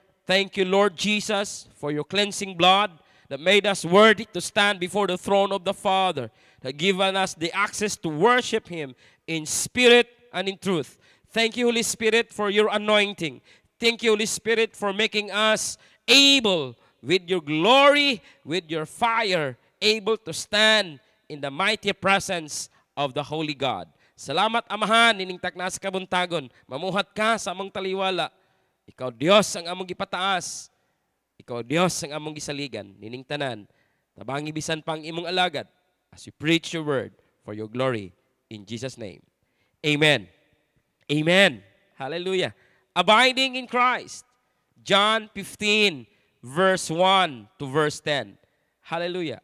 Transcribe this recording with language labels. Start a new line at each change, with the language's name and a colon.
English: Thank you, Lord Jesus, for your cleansing blood that made us worthy to stand before the throne of the Father, that given us the access to worship Him in spirit and in truth. Thank you, Holy Spirit, for your anointing. Thank you, Holy Spirit, for making us able, with your glory, with your fire, able to stand in the mighty presence of the Holy God.
Cebuano: Salamat, Amahan, nining takna sa kabuntagon. Mamuhat ka sa among taliwala. Ikaw, Diyos, ang among gipataas. Ikaw, Diyos, ang among gisaligan, nining tanan, tabangi bisan pang imong alagad,
English: as you preach your word for your glory, in Jesus' name. Amen. Amen. Hallelujah. Abiding in Christ. John 15, verse 1 to verse 10. Hallelujah.